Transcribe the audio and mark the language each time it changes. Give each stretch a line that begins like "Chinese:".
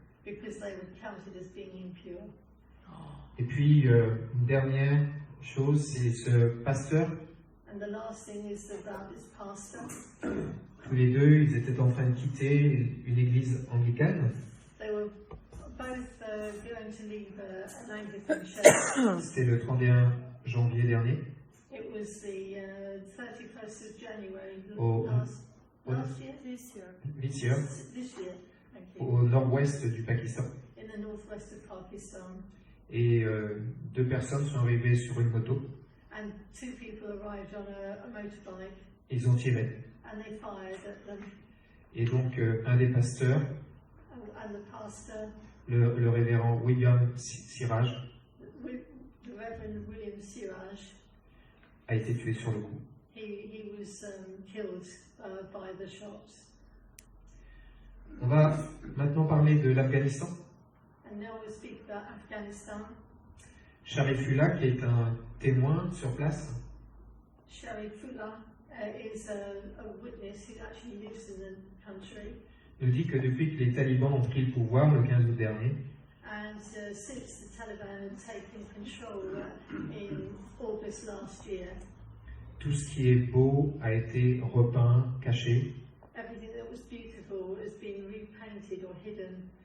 English: Because they were counted as being impure.
French: Et puis, une dernière chose, c'est ce pasteur.
English: And the last thing is about this pastor.
French: Tous les 2, ils étaient en train de quitter une église anglicane.
English: They were both going to leave an Anglican church.
French: C'était le 31 janvier dernier.
English: It was the 31st of January last year? This year, This year, thank you.
French: au nord-ouest du Pakistan.
English: In the northwest of Pakistan.
French: Et 2 personnes sont arrivées sur une moto.
English: And 2 people arrived on a motorbike
French: Ils ont tiré.
English: and they fired at them.
French: Et donc, un des pasteurs
English: and the pastor,
French: le révérend William Siraj,
English: the Reverend William Siraj,
French: a été tué sur le coup.
English: he was killed by the shots.
French: On va maintenant parler de l'Afghanistan.
English: And now we'll speak about Afghanistan.
French: Sharifullah, qui est un témoin sur place,
English: Sharifullah is a witness who actually lives in the country.
French: nous dit que depuis que les talibans ont pris le pouvoir le 15 août dernier,
English: And since the Taliban had taken control in August last year,
French: tout ce qui est beau a été repeint, caché,
English: everything that was beautiful has been repainted or hidden,